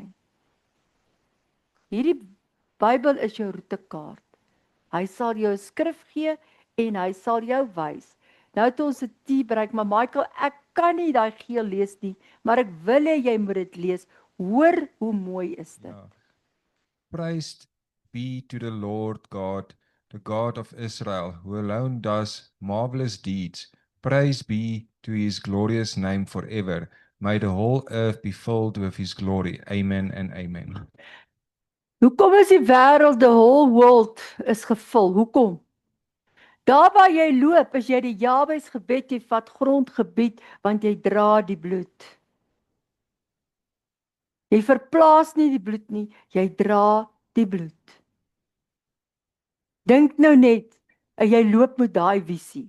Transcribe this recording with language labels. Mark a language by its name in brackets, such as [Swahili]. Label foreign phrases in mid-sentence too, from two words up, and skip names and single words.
[Afrikaans] Hierdie Bybel is jou roetekaart. Hy sal jou 'n skrif gee en hy sal jou wys. Nou het ons 'n T bereik, maar Michael, ek kan nie daai geel lees nie, maar ek wil hê jy moet dit lees. Hoor hoe mooi is dit. Ja. [English] Praised be to the Lord God, the God of Israel, who alone does marvelous deeds. Praise be to his glorious name forever. May the whole earth be filled with his glory. Amen and amen. [Afrikaans] Hoekom is die wêreld, [English] the whole world is [Afrikaans] gevul? Hoekom? Daar waar jy loop, as jy die Jabes gebed, jy vat grondgebied, want jy dra die bloed. Jy verplaas nie die bloed nie, jy dra die bloed. Dink nou net, jy loop met daai visie.